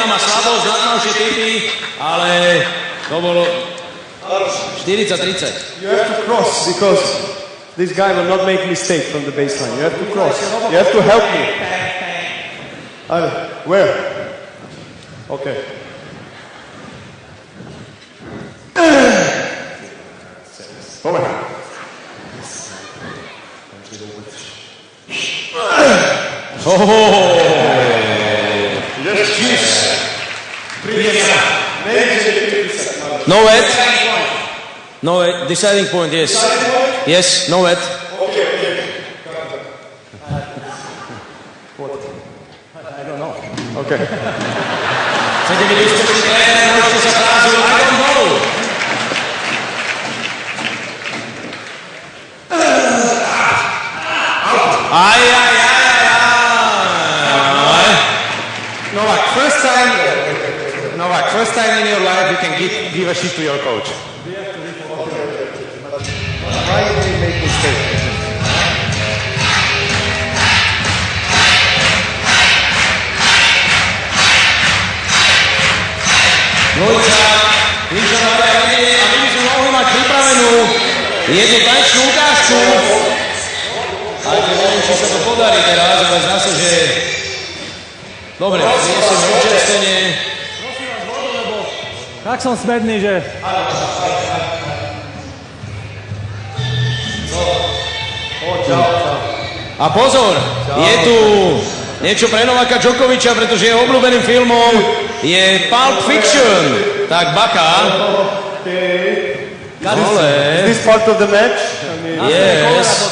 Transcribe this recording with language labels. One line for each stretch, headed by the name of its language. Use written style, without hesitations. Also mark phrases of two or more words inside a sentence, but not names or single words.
Slovak: má slabosť, nadnavšie typy, ale to bolo 40-30.
English: You have to cross because this guy will not make mistake from the baseline. You have to cross. You have to help me. Where? Okay. Over. No wet. No wet. Deciding point, yes. Yes, no wet. I don't know. Okay.
Slovak: Chcete byť úspešný tréner, môžete sa frázu
English: I don't know. Novak, first time in your life you can give a shit to your coach. Why did he make mistake?
Slovak: Dvojca, Ríša na vedenie a my by sme mohli mať pripravenú jednu tančnú ukážku. Ale neviem, či sa to podarí teraz, ale zdá sa, že... Dobre, prinesieme občerstvenie. Tak som smedný, že... No, A pozor, je tu niečo pre Novaka Djokoviča, pretože jeho obľúbeným filmom je Pulp Fiction. Tak bacha.
English: Is this part of the match? Yes.